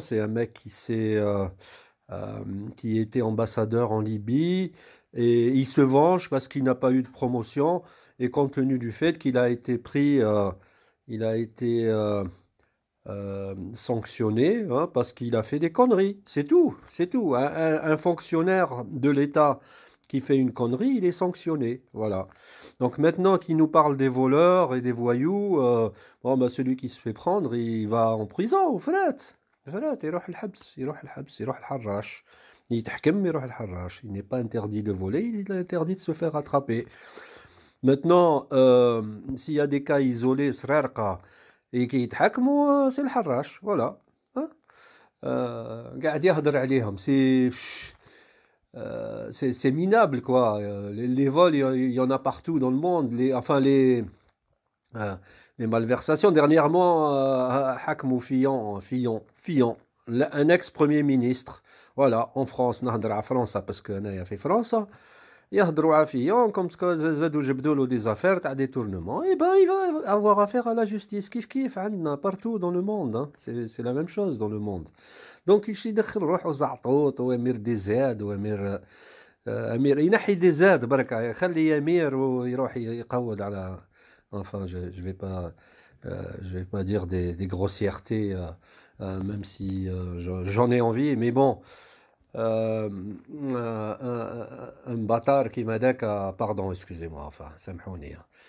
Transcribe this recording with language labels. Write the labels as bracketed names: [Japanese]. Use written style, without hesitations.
[French] C'est un mec euh, qui était ambassadeur en Libye et il se venge parce qu'il n'a pas eu de promotion et compte tenu du fait qu'il a été pris, il a été sanctionné, hein, parce qu'il a fait des conneries. C'est tout, c'est tout. Un fonctionnaire de l'État qui fait une connerie, il est sanctionné. Voilà. Donc maintenant qu'il nous parle des voleurs et des voyous, bon, bah, celui qui se fait prendre, il va en prison, au fait. [Arabic] يروح الحبس يروح الحبس يروح الحراش يتحكم يروح الحراش. [French] Il n'est pas interdit de voler, il est interdit de se faire attraper. Maintenant, s'il y a des cas isolés, سرقة, et qui يتحكموا, c'est le الحراش, voilà. Hein. [Arabic] قاعد يهدر عليهم. [French] C'est minable, quoi. Les vols, il y en a partout dans le monde. Euh, les malversations. Dernièrement, حكموا Fillon, un ex-premier ministre. [Arabic] Voilà, en France, نهضر على فرنسا [French] parce que [Arabic] أنايا في فرنسا. يهضروا على Fillon comme زادوا جبدوا له [French] des affaires [Arabic] تاع détournement. [French] Et ben, il va avoir affaire à la justice. [Arabic] كيف عندنا [French] partout dans le monde, hein. C'est la même chose dans le monde. [Arabic] Donc يمشي يدخل روحه زعطوط وامير دي زاد وامير امير ينحي دي زاد برك يخلي امير ويروح يقود على. [French] Enfin, je vais pas dire des grossièretés, même si j'en ai envie, mais bon, un bâtard qui m'a dit pardon, excusez-moi, enfin, سامحوني, hein.